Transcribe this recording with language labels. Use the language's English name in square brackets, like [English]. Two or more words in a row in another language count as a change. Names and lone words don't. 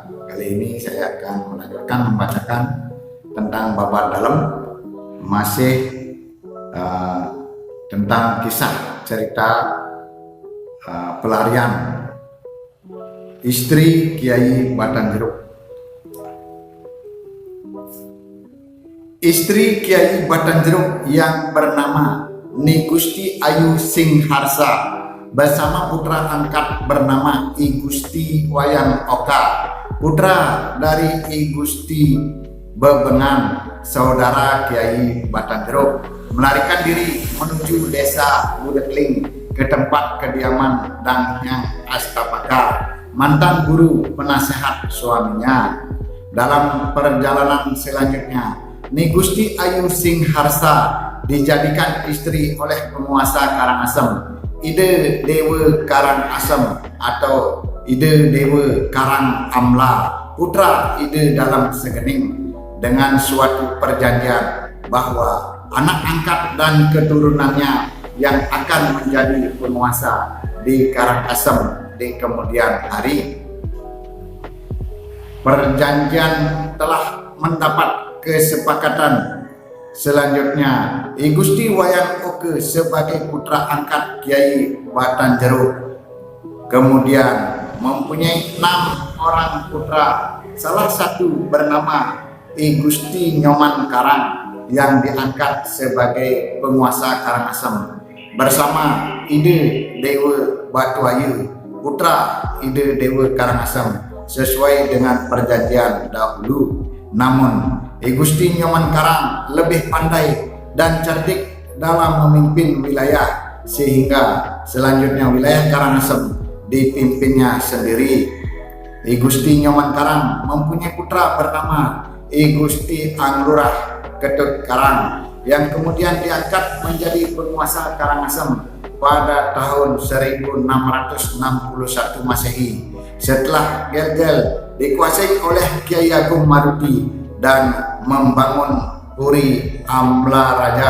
[Indonesian] Kali ini saya akan membacakan tentang babak dalam, masih tentang kisah cerita pelarian istri Kiai Batanjeruk. Istri Kiai Batanjeruk yang bernama Ni Gusti Ayu Singharsa bersama putra angkat bernama I Gusti Wayang Oka, putra dari I Gusti Bebengan, saudara Kiai Batanjeruk, melarikan diri menuju desa Budekling ke tempat kediaman Dang Yang Astapaka, mantan guru penasehat suaminya. Dalam perjalanan selanjutnya, Ni Gusti Ayu Singharsa dijadikan istri oleh penguasa Karangasem, Ide Dewa Karangasem atau Ide Dewa Karang Amla, putra Ide Dalam Segening, dengan suatu perjanjian bahwa anak angkat dan keturunannya yang akan menjadi penguasa di Karangasem di kemudian hari. Perjanjian telah mendapat kesepakatan. Selanjutnya, I Gusti Wayang Oke sebagai putra angkat Kiai Batanjeruk kemudian mempunyai 6 orang putra, salah satu bernama I Gusti Nyoman Karang yang diangkat sebagai penguasa Karangasem bersama Ide Dewa Batuayu, putra Ide Dewa Karangasem, sesuai dengan perjanjian dahulu. Namun I Gusti Nyoman Karang lebih pandai dan cerdik dalam memimpin wilayah, sehingga selanjutnya wilayah Karangasem dipimpinnya sendiri. I Gusti Nyoman Karang mempunyai putra bernama I Gusti Anglurah Ketut Karang yang kemudian diangkat menjadi penguasa Karangasem pada tahun 1661 Masehi, setelah Gel-Gel dikuasai oleh Kiai Agung Maruti dan membangun Puri Amla Raja.